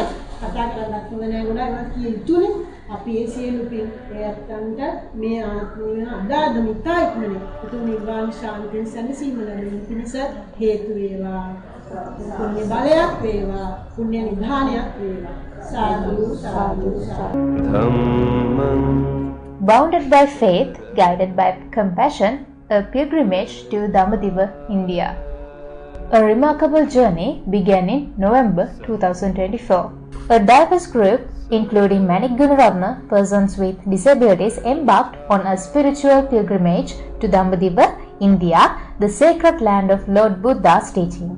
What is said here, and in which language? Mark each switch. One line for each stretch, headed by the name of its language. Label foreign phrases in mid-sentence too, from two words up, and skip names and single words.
Sinhala: කතා කරන්නත් හොඳ නෑ ගොඩාක් ඒවා කිය යුතුනේ. අපි ඒ සියලු පින් එයත්න්ට මේ ආත්මය අදාද මිතා ඉක්මනේ උතුම් නිර්වාණ ශාන්තියෙන් සැනසීම ලැබෙන පිණිස හේතු වේවා. පුණ්‍ය බලයක් වේවා. පුණ්‍ය නිධානයක් වේවා. සාදු සාදු සාදු.
English: Dhammam Bounded by faith, guided by compassion, a pilgrimage to Damadiva, India. A remarkable journey began in November 2024. A diverse group, including Manik Gunaratna, persons with disabilities, embarked on a spiritual pilgrimage to Damadiva, India, the sacred land of Lord Buddha's teachings.